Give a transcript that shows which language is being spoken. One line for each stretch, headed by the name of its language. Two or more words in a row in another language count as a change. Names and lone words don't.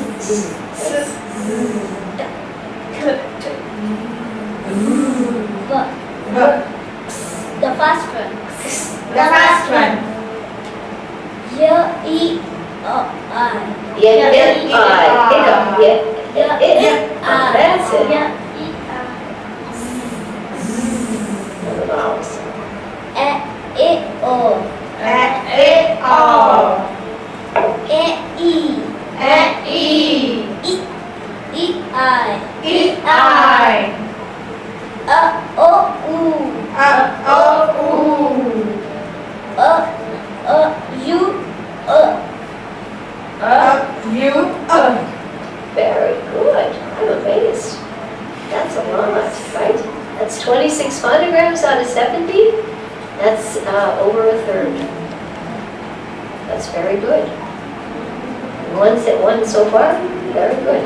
English: The first one. The first one. Yeah, E, O, I. Yeah, I. Hiccup. Yeah, that's it. Yeah, E, Now the vowels. I. E, O. A, O. E, E. E. E, I. It, I. O, U. O, U. U. Very good. I'm amazed. That's a lot, right? That's 26 phonograms out of 70. That's over a third. That's very good. One so far. Very good.